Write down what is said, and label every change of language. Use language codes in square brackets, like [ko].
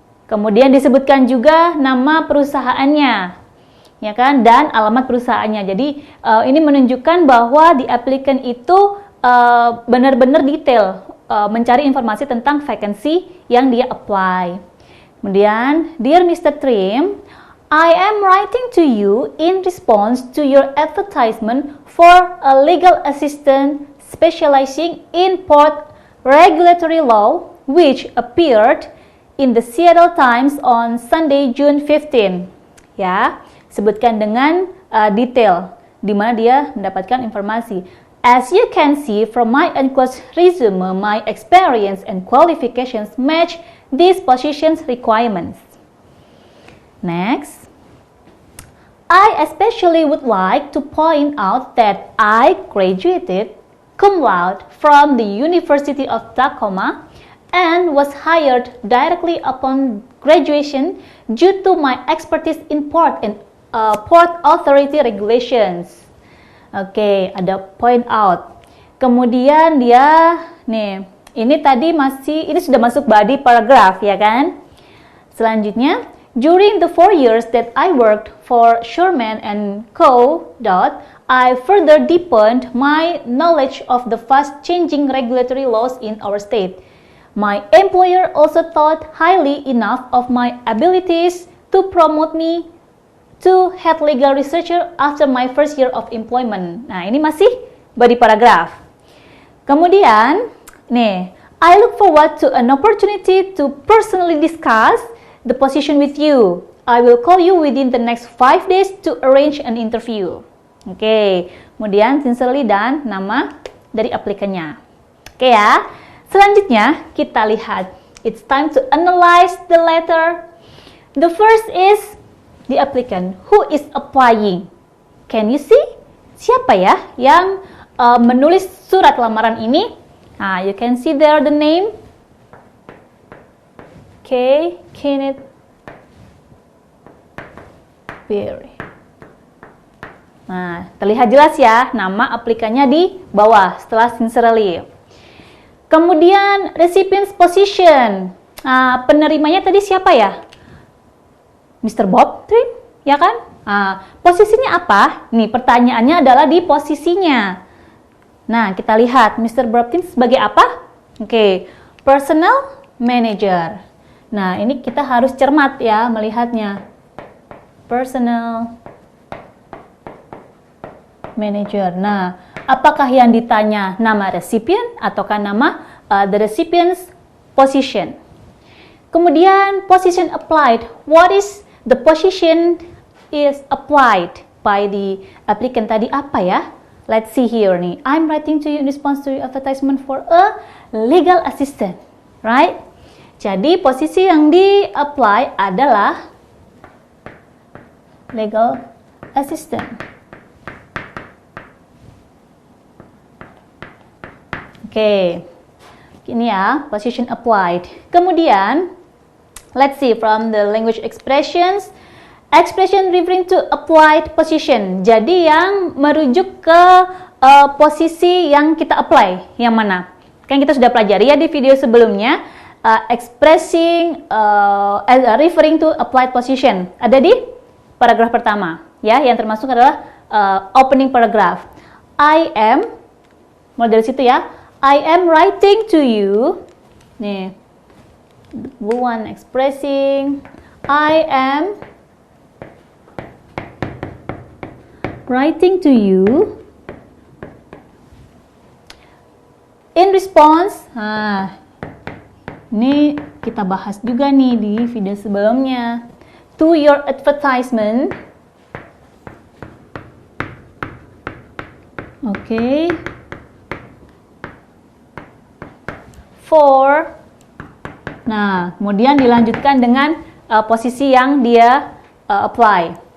[id] Kemudian disebutkan juga nama perusahaannya, ya kan, dan alamat perusahaannya. Jadi ini menunjukkan bahwa the applicant itu benar-benar detail mencari informasi tentang vacancy yang dia apply. Kemudian, Dear Mr. [en] Trim, I am writing to you in response to your advertisement for a legal assistant specializing in port regulatory law, which appeared in the Seattle Times on Sunday, June 15. [id] Ya, sebutkan dengan detail di mana dia mendapatkan informasi. [en] As you can see from my enclosed resume, my experience and qualifications match these positions requirements. Next, I especially would like to point out that I graduated cum laude from the University of Tacoma and was hired directly upon graduation due to my expertise in port and port authority regulations. [id] Oke, ada point out. Kemudian dia, nih, ini tadi ini sudah masuk body paragraph, ya kan? [en] Selanjutnya, during the 4 years that I worked for Sherman and Co. I further deepened my knowledge of the fast-changing regulatory laws in our state. My employer also thought highly enough of my abilities to promote me to head legal researcher after my first year of employment. [id] Nah, ini masih body paragraph. [en] Kemudian, nih, I look forward to an opportunity to personally discuss the position with you. I will call you within the next 5 days to arrange an interview. [id] Oke, kemudian sincerely dan nama dari aplikannya. Oke ya. Selanjutnya kita lihat. [en] It's time to analyze the letter. The first is the applicant who is applying. Can you see? [id] Siapa ya yang menulis surat lamaran ini? [en] Nah, you can see there the name. Okay, Kenneth Berry. [id] Nah, terlihat jelas ya nama aplikannya di bawah setelah sincerely. Kemudian recipient's position. Nah, penerimanya tadi siapa ya? Mr. Bob Trim, ya kan? Posisinya apa? Nih, pertanyaannya adalah di posisinya. Nah, kita lihat Mr. Bob Trim sebagai apa? Oke, personal manager. Nah, ini kita harus cermat ya melihatnya. [en] Personal manager. [id] Nah, apakah yang ditanya nama recipient ataukah nama the recipient's position? [en] Kemudian position applied. What is the position is applied by the applicant [id] tadi apa ya? [en] Let's see here nih. I'm writing to you in response to your advertisement for a legal assistant, right? [id] Jadi posisi yang di-apply adalah legal assistant. Oke, ini ya, position applied. [en] Kemudian, let's see from the language expressions. Expression referring to applied position. [id] Jadi yang merujuk ke posisi yang kita apply, yang mana? Kan kita sudah pelajari ya di video sebelumnya. Expressing, referring to applied position. Ada di paragraf pertama, ya, yang termasuk adalah opening paragraph. [en] I am, [id] mulai dari situ ya. [en] I am writing to you. Nih, the blue one expressing. I am writing to you in response. [id] Ini kita bahas juga nih di video sebelumnya. [en] To your advertisement. [id] Oke. For. Nah, kemudian dilanjutkan dengan posisi yang dia apply.